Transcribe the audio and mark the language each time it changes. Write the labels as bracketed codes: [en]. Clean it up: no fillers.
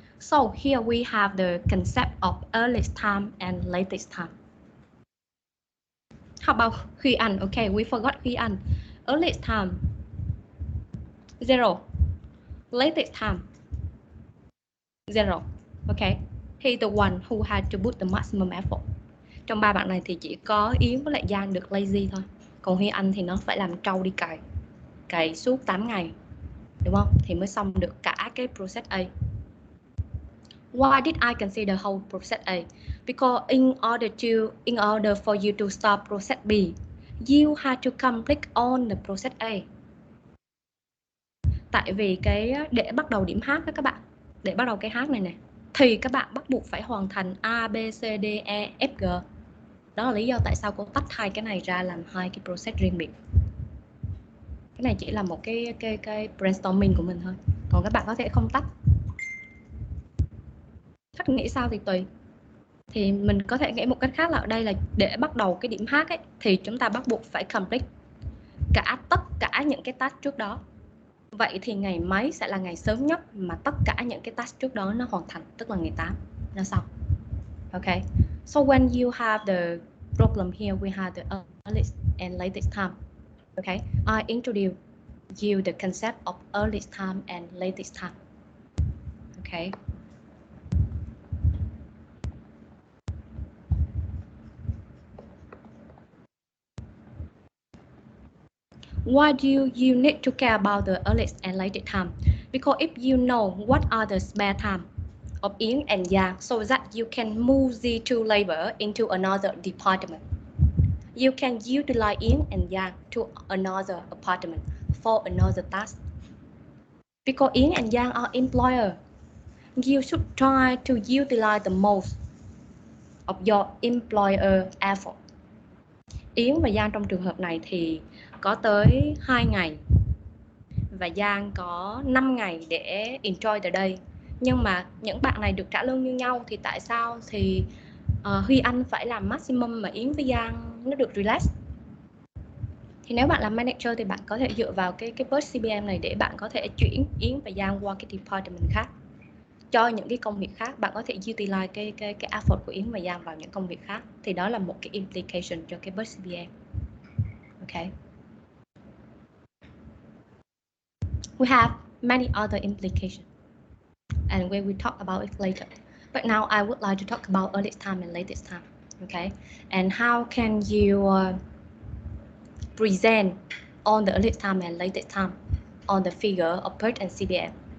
[en] So here we have the concept of earliest time and latest time. How about Huy Anh? Okay, we forgot Huy Anh. Earliest time 0. Latest time 0. Okay. He the one who had to put the maximum effort. [vi] Trong ba bạn này thì chỉ có Yến với lại Giang được lazy thôi. Còn Huy Anh thì nó phải làm trâu đi cày suốt 8 ngày. Đúng không? Thì mới xong được cả cái process A. Why did I consider whole process A? Because in order for you to start process B, you had to complete all the process A. Tại vì để bắt đầu điểm H đó các bạn, để bắt đầu cái H này nè, thì các bạn bắt buộc phải hoàn thành A, B, C, D, E, F, G. Đó là lý do tại sao cô tách hai cái này ra làm hai cái process riêng biệt. Cái này chỉ là một cái brainstorming của mình thôi. Còn các bạn có thể không tách. Khách nghĩ sao thì tùy. Thì mình có thể nghĩ một cách khác là ở đây là để bắt đầu cái điểm H ấy, thì chúng ta bắt buộc phải complete tất cả những cái task trước đó. Vậy thì ngày mấy sẽ là ngày sớm nhất mà tất cả những cái task trước đó nó hoàn thành, tức là ngày 8 nó xong. [en] Okay. So when you have the problem here, we have the earliest and latest time. Okay. I introduce you the concept of earliest time and latest time. Okay. Why do you need to care about the earliest and latest time? Because if you know what are the spare time of Ying and Yang, so that you can move the two labor into another department, you can utilize Ying and Yang to another apartment for another task. Because Ying and Yang are employer, you should try to utilize the most of your employer effort. [vi] Yến và Giang trong trường hợp này thì có tới 2 ngày và Giang có 5 ngày để [en] enjoy the day. [vi] Nhưng mà những bạn này được trả lương như nhau thì tại sao thì Huy Anh phải làm maximum mà Yến với Giang nó được relax? Thì nếu bạn làm manager thì bạn có thể dựa vào cái post CPM này để bạn có thể chuyển Yến và Giang qua cái department khác. Cho những cái công việc khác, bạn có thể utilize cái effort của Yến và Giang vào những công việc khác. Thì đó là một cái implication cho cái post CPM. [en] Okay. We have many other implications, and we will talk about it later. But now I would like to talk about earliest time and latest time. Okay, and how can you present on the earliest time and latest time on the figure of PERT and CPM?